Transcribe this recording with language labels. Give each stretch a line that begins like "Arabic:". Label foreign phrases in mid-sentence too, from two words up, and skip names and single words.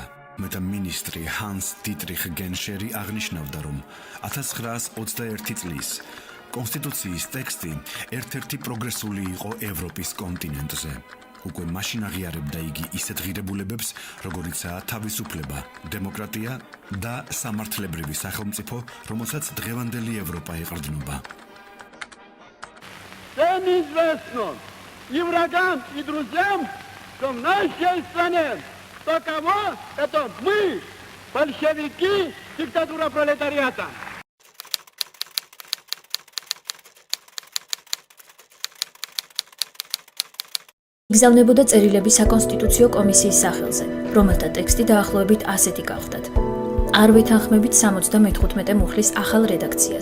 Georgian: მეტამინისტრი ჰანს დიტრიხ გენშერი აღნიშნავდა, რომ 1921 წლის კონსტიტუციის ტექსტი ერთ-ერთი პროგრესული იყო ევროპის კონტინენტზე. უკვე მაშინ აღიარებდა იგი ისეთ ღირებულებებს, როგორიცაა თავისუფლება, დემოკრატია და სამართლებრივი სახელმწიფო, რომელსაც დღევანდელი ევროპა ეყრდნობა.
Russian: Всем известно, и врагам, и друзьям, что в нашей стране таково, это мы, большевики, диктатура пролетариата.
Georgian: იგზავნებოდა წერილები საკონსტიტუციო კომისიის სახელზე, რომელთა ტექსტი დაახლოებით ასეთი გახლდათ. არ ვეთანხმებით 75 მუხლის ახალ რედაქციას.